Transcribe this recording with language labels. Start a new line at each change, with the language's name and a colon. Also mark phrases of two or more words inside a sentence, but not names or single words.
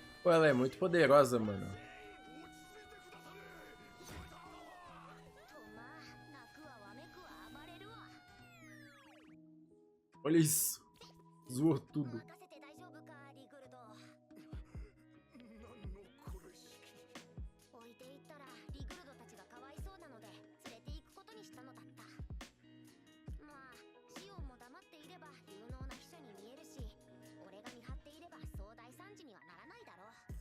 Portuguese: Pô, ela é muito poderosa, mano.
Japanese: とまあ泣くわわめくわ暴れるわ
Portuguese: Olha isso. Zoou tudo.
Japanese: 任せて大丈夫かリグルド何のこれしき。置いていったらリグルドたちがかわいそうなので連れて行くことにしたのだった。まあシオンも黙っていれば有能な秘書に見えるし、俺が見張っていればそう大惨事にはならないだろう。